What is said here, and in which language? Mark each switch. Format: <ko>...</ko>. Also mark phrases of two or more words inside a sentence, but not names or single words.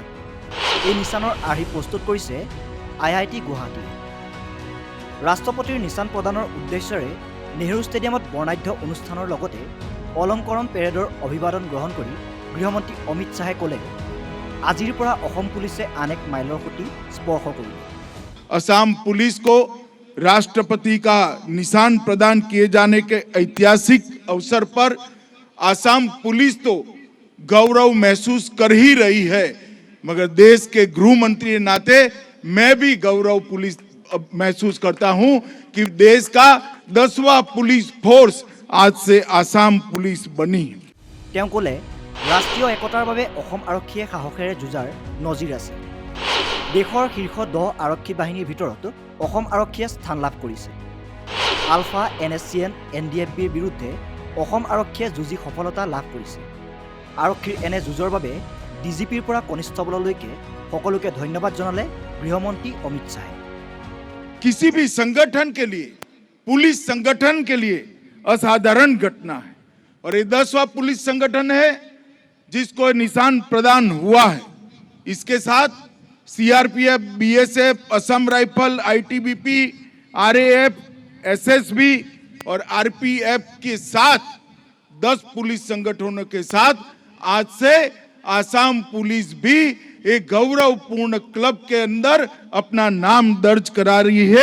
<as>এই নিচানৰ আৰ্হি প্ৰস্তুত কৰিছে IIT গুৱাহাটীয়ে। ৰাষ্ট্ৰপতিৰ নিচান প্ৰদানৰ উদ্দেশ্যৰে নেহৰু ষ্টেডিয়ামত বৰ্ণাঢ্য অনুষ্ঠানৰ লগতে অলংকৰণ পেৰেডৰ অভিবাদন গ্ৰহণ কৰি গৃহমন্ত্ৰী অমিত শ্বাহে ক'লে, আজিৰ পৰা অসম পুলিচে আন এক মাইলৰ খুঁটি স্পৰ্শ কৰিলে।</as> <hi>असम पुलिस को राष्ट्रपति का निशान प्रदान किए जाने के ऐतिहासिक अवसर पर असम पुलिस तो गौरव महसूस कर ही रही है, मगर देश के गृह मंत्री के नाते मैं भी गौरव पुलिस महसूस करता हूं कि देश का 10वां पुलिस फोर्स आज से असम पुलिस बनी।</hi> <as>তেওঁ ক'লে, ৰাষ্ট্ৰীয় একতাৰ বাবে অসম আৰক্ষীয়ে সাহসেৰে যুঁজাৰ নজিৰ আছে। দেশৰ শীৰ্ষ 10 আৰক্ষী বাহিনীৰ ভিতৰত অসম আৰক্ষীয়ে স্থান লাভ কৰিছে। আলফা NSCN NDFBৰ বিৰুদ্ধে অসম আৰক্ষীয়ে যুঁজি সফলতা লাভ কৰিছে। আৰক্ষীৰ এনে যুঁজৰ বাবে DGPৰ পৰা কনিষ্ঠবললৈকে সকলোকে ধন্যবাদ জনালে গৃহমন্ত্ৰী অমিত শ্বাহে।</as> <hi>किसी भी संगठन के लिए, पुलिस संगठन के लिए असाधारण घटना है और ये 10वां पुलिस संगठन है जिसको निशान प्रदान हुआ है। इसके साथ CRPF, BSF, असम राइफल, ITBP, RAF, SSB और RPF के साथ 10 पुलिस संगठनों के साथ आज से असम पुलिस भी एक गौरवपूर्ण क्लब के अंदर अपना नाम दर्ज करा रही है।</hi>